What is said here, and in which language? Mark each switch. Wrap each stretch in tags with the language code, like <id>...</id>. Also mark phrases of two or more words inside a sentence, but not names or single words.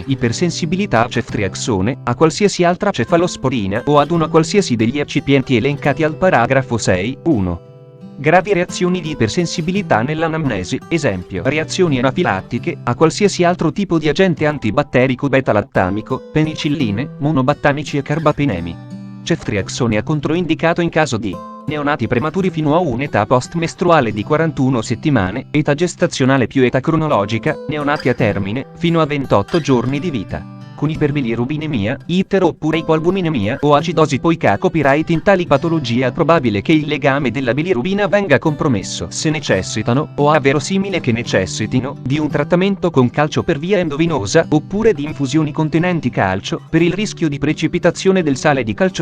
<it>Ipersensibilità a ceftriaxone, a qualsiasi altra cefalosporina o ad una qualsiasi degli eccipienti elencati al paragrafo 6.1. Gravi reazioni di ipersensibilità nell'anamnesi, esempio reazioni anafilattiche a qualsiasi altro tipo di agente antibatterico beta-lattamico, penicilline, monobattanici e carbapenemi. Ceftriaxone è controindicato in caso di neonati prematuri fino a un'età post-mestruale di 41 settimane, età gestazionale più età cronologica, neonati a termine, fino a 28 giorni di vita. Con iperbilirubinemia, itero oppure ipoalbuminemia o acidosi. Poiché a copyright in tali patologie è probabile che il legame della bilirubina venga compromesso se necessitano, o è verosimile che necessitino, di un trattamento con calcio per via endovenosa oppure di infusioni contenenti calcio, per il rischio di precipitazione del sale di calcio.</it>